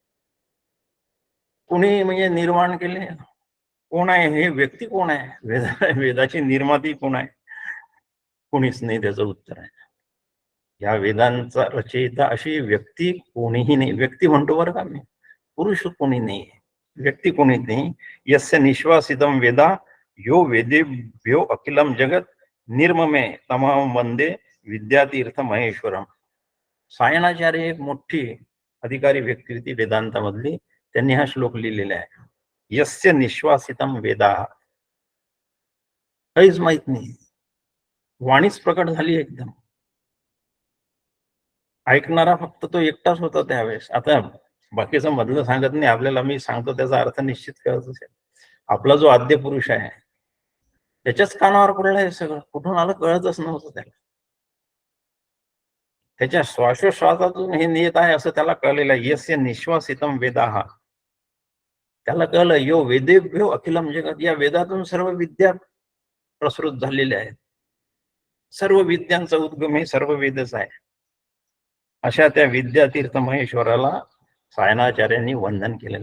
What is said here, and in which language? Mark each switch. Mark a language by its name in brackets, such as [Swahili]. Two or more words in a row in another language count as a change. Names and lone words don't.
[Marathi] कोणी म्हणजे निर्माण केले? कोण आहे हे? व्यक्ती कोण आहे? वेदाची निर्माती कोण आहे? कोणीच नाही. त्याचं उत्तर आहे या वेदांचा रचयिता अशी व्यक्ती कोणीही नाही. व्यक्ती म्हणतो बरं का मी, पुरुष कोणी नाही, व्यक्ती कोणी नाही. [Sanskrit] यस्य निश्वासितम वेदा यो वेदेभ्यो अखिलम जगत निर्ममे तमाम वंदे विद्यातीर्थ महेश्वरम. [Marathi] सायणाचार्य एक मोठी अधिकारी व्यक्ती होती वेदांतामधली. त्यांनी हा श्लोक लिहिलेला आहे. [Sanskrit] यस्य निश्वासितम वेदा, [Marathi] काहीच माहित नाही, वाणीच प्रकट झाली एकदम. ऐकणारा फक्त तो एकटाच होता त्यावेळेस. आता बाकीचं मधलं सांगत नाही आपल्याला, मी सांगतो त्याचा अर्थ निश्चित कळत असेल. आपला जो आद्य पुरुष आहे त्याच्याच कानावर पडलं हे सगळं. कुठून आलं कळतच नव्हतं त्याला. त्याच्या श्वासोश्वासातून हे नियत आहे असं त्याला कळलेलं आहे. [Sanskrit] यस्य निश्वासितम वेदाः, [Marathi] त्याला कळलं [Sanskrit] यो वेदेभ्यो अखिलम जगत, [Marathi] या वेदातून सर्व विद्या प्रसृत झालेल्या आहेत. सर्व विद्यांचा उद्गम हे सर्व वेदच आहे. अशा त्या विद्यातीर्थ महेश्वराला सायणाचार्यांनी वंदन केलेलं.